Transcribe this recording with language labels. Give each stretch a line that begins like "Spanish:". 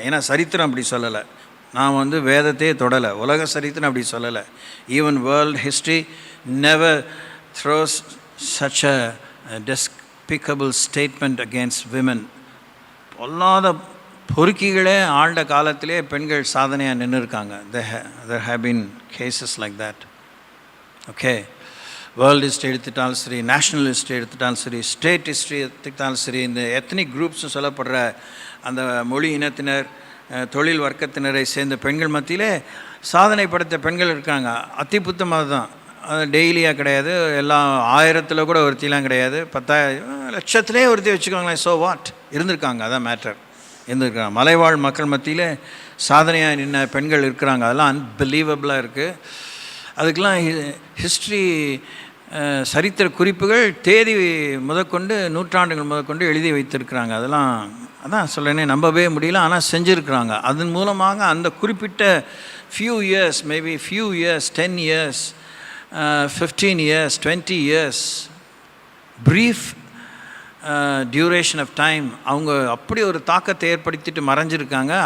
Tamil: ஏன்னா சரித்திரம் அப்படி சொல்லலை. நான் வேதத்தையே தொடலை, உலக சரித்திரம் அப்படி சொல்லலை.
English: Even world history never throws such a despicable statement against women.
Tamil: பொல்லாத பொறுக்கிகளே ஆண்ட காலத்திலே பெண்கள் சாதனையாக நின்று இருக்காங்க.
English: there have been cases like that.
Tamil: Okay, world history எடுத்துட்டாலும் சரி, நேஷ்னல் ஹிஸ்ட்ரி எடுத்துட்டாலும் சரி, ஸ்டேட் ஹிஸ்ட்ரி எடுத்துக்கிட்டாலும் சரி, இந்த எத்னிக் குரூப்ஸ் சொல்லப்படுற அந்த மொழி இனத்தினர், தொழில் வர்க்கத்தினரை சேர்ந்த பெண்கள் மத்தியிலே சாதனை படைத்த பெண்கள் இருக்காங்க. அத்திபுத்தமாக தான், அது டெய்லியாக கிடையாது, எல்லாம் 1000 கூட ஒருத்திலாம் கிடையாது, 10,000 லட்சத்திலே ஒருத்தி வச்சுக்கோங்களேன்.
English: so what,
Tamil: இருந்திருக்காங்க, அதான் மேட்டர், இருந்திருக்காங்க. மலைவாழ் மக்கள் மத்தியில் சாதனையாக நின்ன பெண்கள் இருக்கிறாங்க. அதெல்லாம் அன்பிலீவபிளாக இருக்குது. அதுக்கெல்லாம் ஹிஸ்ட்ரி சரித்திர குறிப்புகள் தேதி முதற்கொண்டு, நூற்றாண்டுகள் முதற்கொண்டு எழுதி வைத்திருக்கிறாங்க. அதான் சொல்கிறேனே, நம்பவே முடியல, ஆனால் செஞ்சுருக்கிறாங்க. அதன் மூலமாக அந்த குறிப்பிட்ட
English: few years, maybe few years, 10 years, 15 years, 20 years, brief duration of time
Tamil: அவங்க அப்படி ஒரு தாக்கத்தை ஏற்படுத்திட்டு மறைஞ்சிருக்காங்க.